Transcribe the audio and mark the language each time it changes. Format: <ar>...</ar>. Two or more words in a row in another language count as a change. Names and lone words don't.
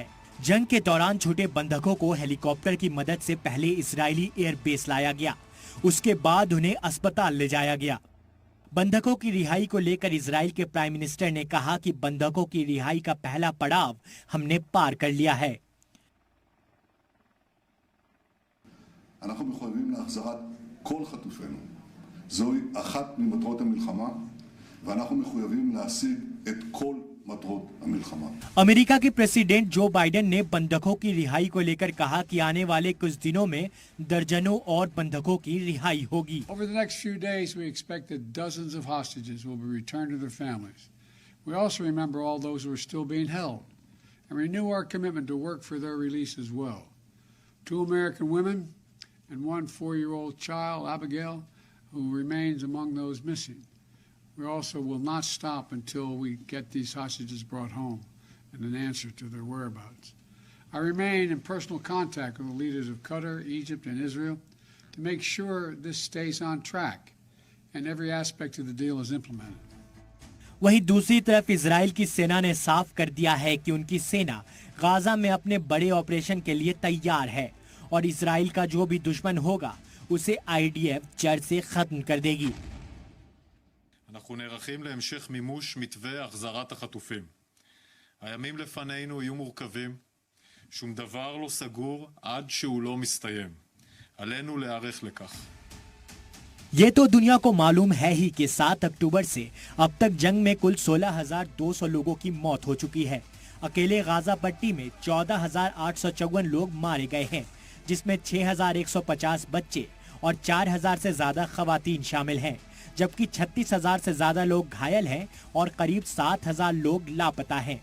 <hi>जंग के दौरान छूटे बंधकों को हेलीकॉप्टर की मदद से पहले इजरायली एयरबेस लाया गया, उसके बाद उन्हें अस्पताल ले जाया गया। बंधकों की रिहाई को लेकर इजराइल के</hi> <en>prime minister</en> <hi>ने कहा कि बंधकों की रिहाई का पहला पड़ाव हमने पार कर लिया है।</hi> <he>אנחנו מחויבים להחזרת כל חטופינו. זוהי אחת ממטרות המלחמה, ואנחנו מחויבים להשיג את כל מטרות מלחמה.</he> <hi>अमेरिका के प्रेसिडेंट जो बाइडेन ने बंधकों की रिहाई को लेकर कहा कि आने वाले कुछ दिनों में दर्जनों और बंधकों की रिहाई होगी।</hi> <en>Over the next few days, we expect that dozens of hostages will be returned to their families. We also remember all those who are still being held and renew our commitment to work for their release as well. 2 American women and 1 4-year-old child, Abigail, who remains among those missing. We also will not stop until we get these hostages brought home and an answer to their whereabouts. I remain in personal contact with the leaders of Qatar, Egypt, and Israel to make sure this stays on track and every aspect of the deal is implemented.</en> <hi>वहीं दूसरी तरफ इजराइल की सेना ने साफ कर दिया है कि उनकी सेना गाजा में अपने बड़े ऑपरेशन के लिए तैयार है और इजराइल का जो भी दुश्मन होगा उसे IDF जड़ से खत्म कर देगी।</hi> <he>אנחנו נערכים להמשך מימוש מתווה החזרת החטופים. הימים לפנינו יהיו מורכבים, שום דבר לא סגור עד שהוא לא מסתיים. עלינו להיערך לכך.</he> <hi>ये तो दुनिया को मालूम है ही कि 7 अक्टूबर से अब तक जंग में कुल 16,200 लोगों की मौत हो चुकी है। अकेले गाजा पट्टी में 14,854 लोग मारे गए हैं, जिसमें 6,150 बच्चे और 4,000 से ज्यादा खवातीन शामिल हैं, जबकि 36,000 से ज्यादा लोग घायल हैं और करीब 7,000 लोग लापता हैं।</hi>